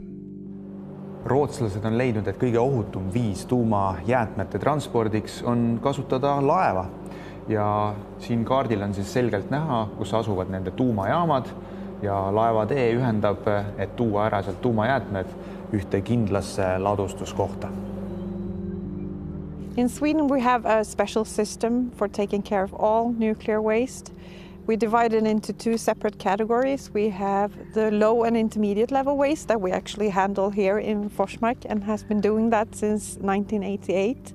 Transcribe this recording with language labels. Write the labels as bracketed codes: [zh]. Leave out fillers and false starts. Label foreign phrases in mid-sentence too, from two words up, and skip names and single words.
[et] Rootslased on leidnud, et kõige ohutum viis tuumajäätmete transpordiks on kasutada laeva. Ja siin kaardil on siis selgelt näha, kus asuvad nende tuumajaamad ja laevatee ühendab, et tuua ära sealt tuumajäätmed ühte kindlasse ladustuskohta. [en] In Sweden, we have a special system for taking care of all nuclear waste. We divide it into 2 separate categories. We have the low and intermediate level waste that we actually handle here in Forsmark and has been doing that since 1988.